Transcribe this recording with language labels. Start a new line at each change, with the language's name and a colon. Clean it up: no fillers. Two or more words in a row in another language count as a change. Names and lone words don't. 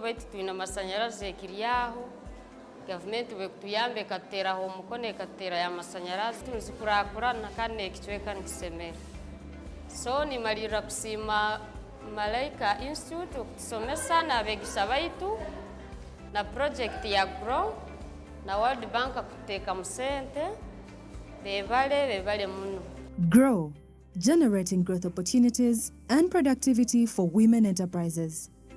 Nyoro: baitu tuina masanyarazi ekiriyaho government bwe kutuyambe katera ho mukone katera ya masanyarazi tunzikurakurana kandi ekichweka nkisemera so ni malira kusima Malaika Institute okutusomesa n'abegisha baitu na project ya grow na World Bank kuteka musente bebale muno.
English: Grow, generating growth opportunities and productivity for women enterprises.